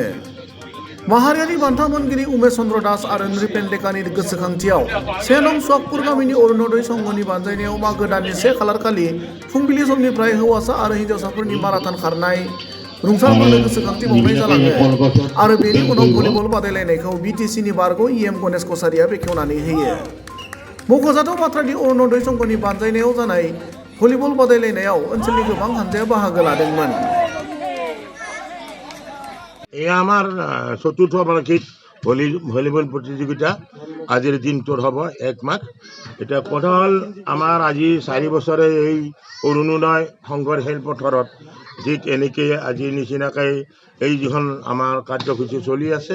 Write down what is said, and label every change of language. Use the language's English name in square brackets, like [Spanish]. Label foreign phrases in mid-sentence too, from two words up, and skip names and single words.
[Bodo] माहारियारि बान्था मोनगिरि उमेश चन्द्र दास आरो नृपेन डेकानि गोसोखांथियाव 1 नं सुवागपुर गामिनि अरुणोदय संघनि बानजायनायाव मागो दाननि 1 खालार खालि फुंबिलि समनिफ्राय हौवासा आरो हिन्जावसाफोरनि माराथन खारनाय रुंसारफोरनो गोसोखांथि बावनाय जालाङो आरो बेनि उनाव भलिबल बादायलायनायखौ बिटिसिनि बारग' इएम गणेश कसारिया बेखेवनानै होयो। मख'जाथाव बाथ्रादि अरुणोदय संघनि बानजायनायाव जानाय भलिबल बादायलायनायाव ओनसोलनि गोबां हानजाया बाहागो लादोंमोन। [Assamese] এয়া আমাৰ চতুৰ্থ বাৰ্ষিক ভলীবল প্ৰতিযোগিতা। আজিৰ দিনটোৰ হ'ব 1 মাঘ। এতিয়া কথা হ'ল আমাৰ আজি 4 বছৰে এই অৰুণোদয় সংঘৰ খেলপথাৰত ঠিক এনেকৈ আজিৰ নিচিনাকৈ এই যিখন আমাৰ কাৰ্যসূচী চলি আছে।